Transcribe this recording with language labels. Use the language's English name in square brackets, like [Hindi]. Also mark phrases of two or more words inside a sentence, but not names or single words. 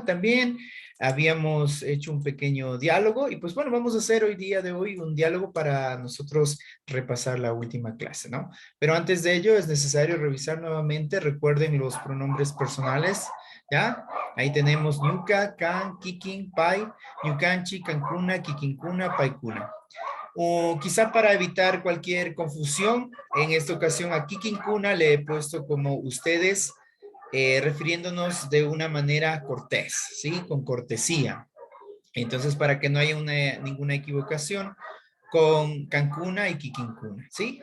[Spanish] También habíamos hecho un pequeño diálogo y pues bueno, vamos a hacer hoy día de hoy un diálogo para nosotros repasar la última clase, ¿no? Pero antes de ello es necesario revisar nuevamente, recuerden los pronombres personales, ¿ya? Ahí tenemos [Quechua] ñuka, can, kikin, pai, ñukanchi, cancuna, kikinkuna, paikuna. [Spanish] O quizá para evitar cualquier confusión, en esta ocasión a Kikinkuna le he puesto como ustedes, refiriéndonos de una manera cortés, ¿sí? Con cortesía. Entonces, para que no haya ninguna equivocación con Cancuna y Kikinkuna, ¿sí?